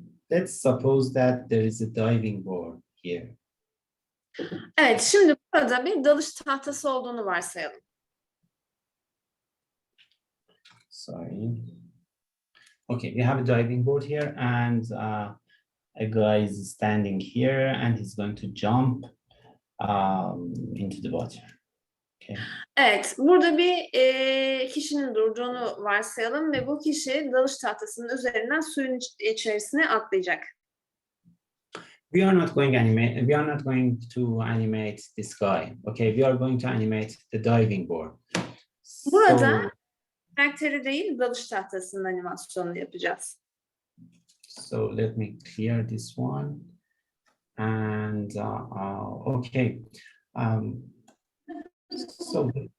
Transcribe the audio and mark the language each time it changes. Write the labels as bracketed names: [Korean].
[English] Let's suppose that there is a diving board here. [Turkish] Evet, şimdi burada bir dalış tahtası olduğunu varsayalım. [English] Sorry. Okay, we have a diving board here, and a guy is standing here, and he's going to jump into the water. Okay. [Turkish] Evet, burada bir kişinin durduğunu varsayalım ve bu kişi dalış tahtasının üzerinden suyun içerisine atlayacak. [English] We are not going to animate this guy. Okay, we are going to animate the diving board. [Turkish] Burada karakteri değil, dalış tahtasının animasyonunu yapacağız. [English] So let me clear this one. And okay. So